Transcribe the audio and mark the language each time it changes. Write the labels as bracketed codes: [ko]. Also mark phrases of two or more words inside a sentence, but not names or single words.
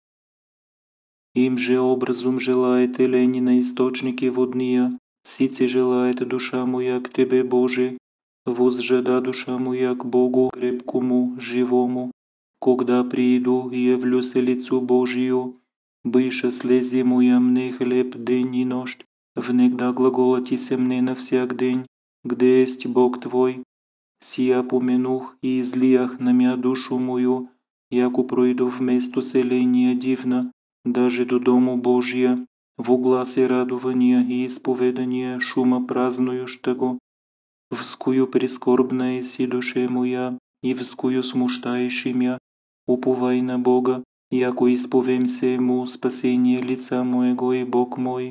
[cu] Им же образом желаете лени на источники водния, сице желает душа моя к Тебе, Боже, возжада душа моя к Богу крепкому, живому, когда прииду и явлюся лицу Божию, быша слези моя мне хлеб день и нощ, внегда глаголати се мне на всяк день, где есть Бог Твой. Сия поменух и излиях на мя душу мою, яко пройду вместо селения дивна, даже до дому Божия, в гласе радования и исповедания шума празднующего, вскую прискорбна еси душе моя, и вскую смущающий мя, уповай на Бога, яко исповемся Ему спасение лица моего и Бог мой.